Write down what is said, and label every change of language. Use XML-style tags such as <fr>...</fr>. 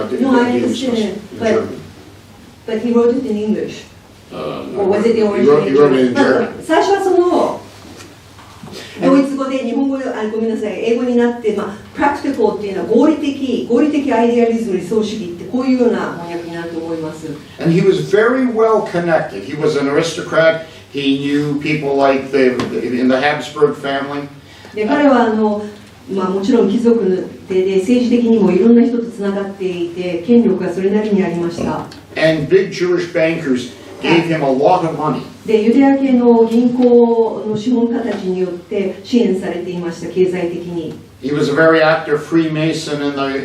<en>No, I understand, but he wrote it in English. Or was it the original? He wrote it in German.</en> <ja>最初はそのドイツ語で日本語でごめんなさい、英語になって、practical っていうのは合理的アイデアリズム、理想主義ってこういうような翻訳になると思います。</ja> <en>And he was very well connected. He was an aristocrat. He knew people like in the Habsburg family.</en> <ja>で彼はもちろん貴族で政治的にもいろんな人とつながっていて権力がそれなりにありました。</ja> <en>And big Jewish bankers gave him a lot of money.</en> <ja>でユダヤ系の銀行の資本家たちによって支援されていました、経済的に。</ja> <en>He was a very active Freemason in the</en>